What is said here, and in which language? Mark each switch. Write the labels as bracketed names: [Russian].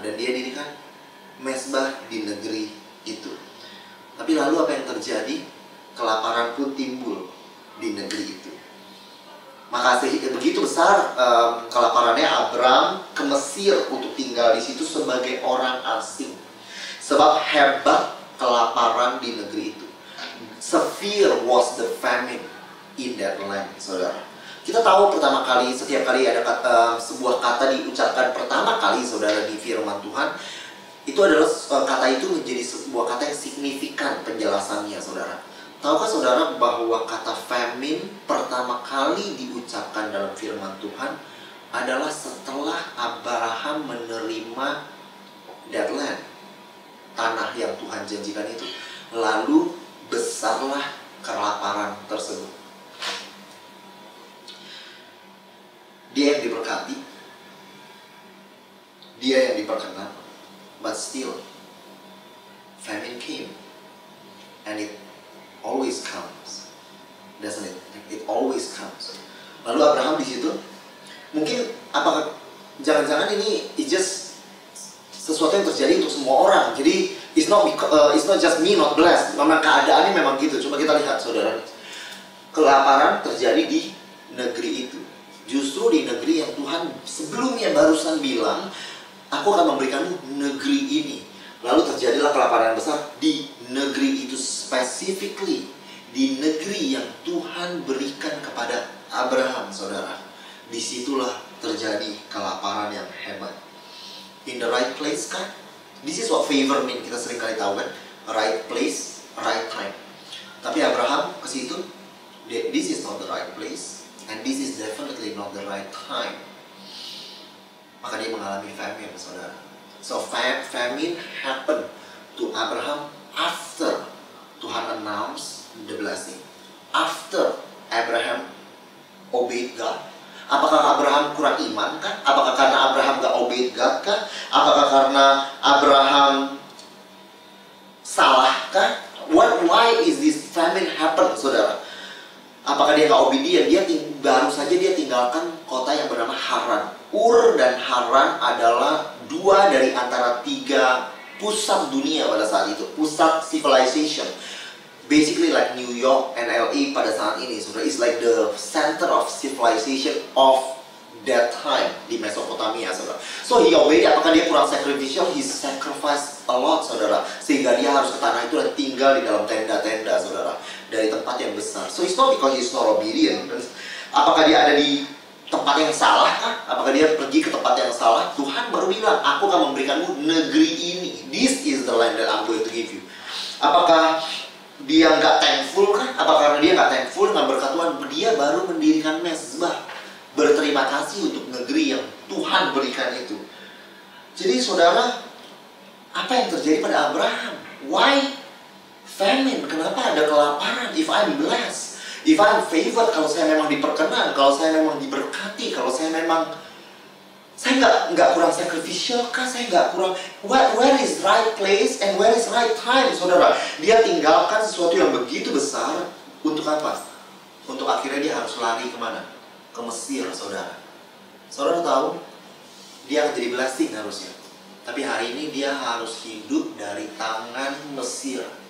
[Indonesian] Dan dia dirikan mezbah di negeri itu. Tapi lalu apa yang terjadi? Kelaparan pun timbul di negeri itu. Maka begitu besar kelaparannya, Abram ke Mesir untuk tinggal di situ sebagai orang asing. Sebab hebat kelaparan di negeri itu. [English] Severe was the famine in that land, saudara. [Indonesian] Kita tahu pertama kali, setiap kali ada sebuah kata diucapkan pertama kali, saudara, di firman Tuhan, itu adalah kata itu menjadi sebuah kata yang signifikan penjelasannya, saudara. Tahukah saudara bahwa kata famine pertama kali diucapkan dalam firman Tuhan adalah setelah Abraham menerima [English] that land, [Indonesian] tanah yang Tuhan janjikan itu. Lalu besarlah kelaparan tersebut. Dia yang diberkati, dia yang diperkenan, [English] but still famine came, and it always comes, doesn't it? It always comes. [Indonesian] Lalu Abraham di situ, mungkin apakah jangan-jangan ini [English] is just [Indonesian] sesuatu yang terjadi untuk semua orang. [English] Jadi it's not just me not blessed. [Indonesian] Memang keadaannya memang gitu. Coba kita lihat saudara, kelaparan terjadi di negeri itu. Justru di negeri yang Tuhan sebelumnya barusan bilang, aku akan memberikanmu negeri ini. Lalu terjadilah kelaparan besar di negeri itu, specifically di negeri yang Tuhan berikan kepada Abraham, saudara. Disitulah terjadi kelaparan yang hebat. [English] In the right place kan? This is what favor mean. [Indonesian] Kita sering kali tahu kan, [English] right place, right time. [Indonesian] Tapi Abraham ke situ, [English] this is not the right place, and this is definitely not the right time. [Indonesian] Maka dia mengalami [English] famine, saudara. So famine happened to Abraham after Tuhan announce the blessing. After Abraham obeyed God. [Indonesian] Apakah Abraham kurang iman kah? Apakah karena Abraham gak [English] obeyed God [Indonesian] kah? Apakah karena Abraham salah kah? [English] Why is this famine happen, saudara? [Indonesian] Apakah dia gak obedient? Baru saja dia tinggalkan kota yang bernama Haran. Ur dan Haran adalah dua dari antara tiga pusat dunia pada saat itu. Pusat civilization. [English] Basically like New York and LA [Indonesian] pada saat ini, saudara. [English] It's like the center of civilization of that time di Mesopotamia, saudara. So he obeyed. [Indonesian] Apakah dia kurang [English] sacrificial? He sacrificed a lot, saudara. [Indonesian] Sehingga dia harus ke tanah itu dan tinggal di dalam tenda-tenda, saudara. Dari tempat yang besar. [English] So it's not because he's not obedient. [Indonesian] Apakah dia ada di tempat yang salah kah? Apakah dia pergi ke tempat yang salah? Tuhan baru bilang, aku akan memberikanmu negeri ini. [English] This is the land that I'm going to give you. [Indonesian] Apakah dia nggak thankful kah? Apakah karena dia nggak thankful dengan berkat Tuhan? Dia baru mendirikan mezbah. Berterima kasih untuk negeri yang Tuhan berikan itu. Jadi saudara, apa yang terjadi pada Abraham? [English] Why famine? [Indonesian] Kenapa ada kelaparan? [English] If I'm blessed, if I'm favored, [Indonesian] kalau saya memang diperkenan, kalau saya memang diberkati, kalau saya memang nggak kurang sacrificial kah? Saya nggak kurang. [English] Where is right place and where is right time, saudara? [Indonesian] Dia tinggalkan sesuatu yang begitu besar untuk apa? Untuk akhirnya dia harus lari kemana? Ke Mesir, saudara. Saudara tahu, dia akan jadi blessing harusnya. Tapi hari ini dia harus hidup dari tangan Mesir.